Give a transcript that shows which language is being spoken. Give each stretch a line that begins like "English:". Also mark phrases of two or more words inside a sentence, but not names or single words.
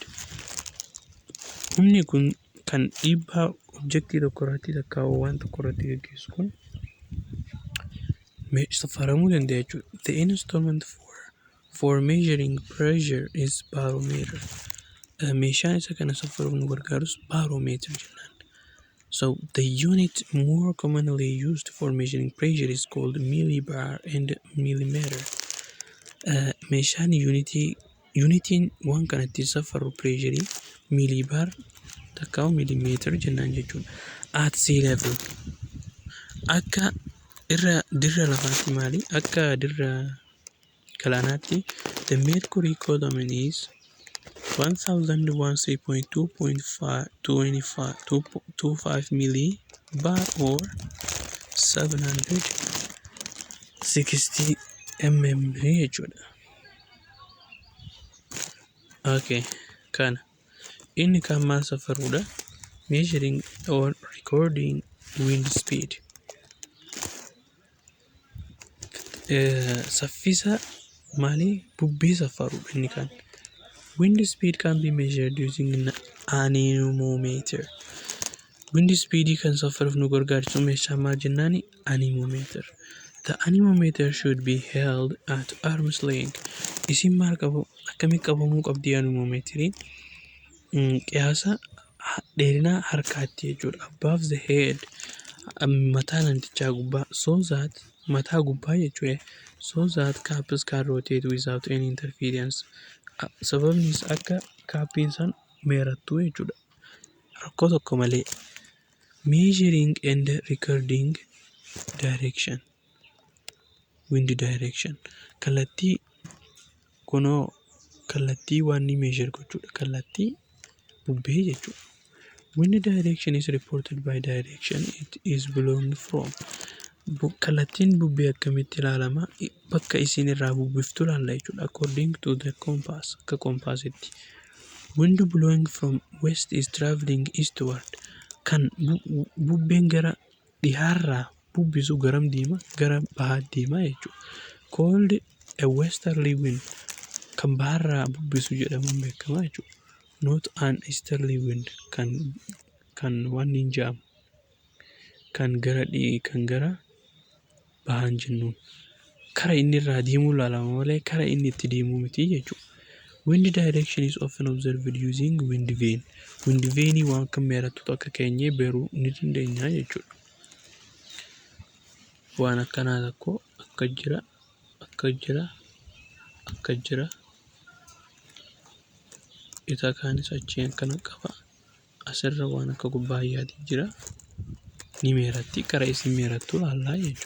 Oromo: Humni kun kan dhiibbaa objektii tokko irratti lakkaa'u waan tokko irratti gaggeessu kun safaramuu danda'a jechuudha.
English: The instrument for measuring pressure is barometer.
Oromo: Meeshaan isa kana safaruuf nu gargaarus barometer jennaan.
English: So the unit more commonly used for measuring pressure is called millibar and millimeter.
Oromo: Meeshaan unitiin waan kanatti safaru
English: pressure millibar
Oromo: takkaa millimeter jennaan jechuudha.
English: At sea level.
Oromo: Akka dirra lafaatti maali? Akka dirra galaanaatti
English: the mercury column is 1013.2.25 millibar or 760 mm jechuudha.
Oromo: Okay, kana inni kan maal safaruudha?
English: measuring or recording wind speed.
Oromo: Saffisa mali bubbii safaru inni kan.
English: Wind speed can be measured using an anemometer. Wind speed
Oromo: kan safaruuf nu gargaarsu meeshaa maal jennaani?
English: Anemometer. The anemometer should be held at arm's length.
Oromo: Isin maal qabu? Akkamitti qabamuu qabdi anemometeriin? Qiyaasa dheerina harkaatti jechuudha.
English: Above the head,
Oromo: mataa namtichaa gubbaa,
English: so that
Oromo: mataa gubbaa jechuudha.
English: So that cups can rotate without any interference.
Oromo: Sababnis akka kaappiin san meerattu jechuudha. Rakkoo tokko malee.
English: Measuring and recording direction. Wind direction.
Oromo: Kallattii kunoo kallattii waan ni measure gochuudha. Kallattii bubbee jechuudha.
English: Wind direction is reported by direction it is blowing from.
Oromo: Kallattiin bubbee akkamitti ilaalama? Bakka isin irraa bubbiftu ilaalla jechuudha.
English: According to the compass.
Oromo: Akka kompaasitti.
English: Wind blowing from west is traveling eastward.
Oromo: Kan bubbeen gara dhihaarraa bubbisu garam deema? Gara bahaa deema jechuudha.
English: Called a westerly wind.
Oromo: Kan baharraa bubbisu jedhamuun beekama jechuudha.
English: Not an easterly wind.
Oromo: Kan waan hin jedhamu. Kan gara bahaan jennuun. Kara inni irraa deemuu ilaalama malee kara inni itti deemuu miti jechuudha.
English: Wind direction is often observed using wind vane. Wind vane
Oromo: waan kan meerattu akka keenyee beeruu ni dandeenya jechuudha. Waan akkanaa tokko akka jira. Isa kaanis achii akkana qaba. Asirra waan akka kubbaayyaati jira. Ni meeratti kara isin meerattu ilaallaa jechuudha.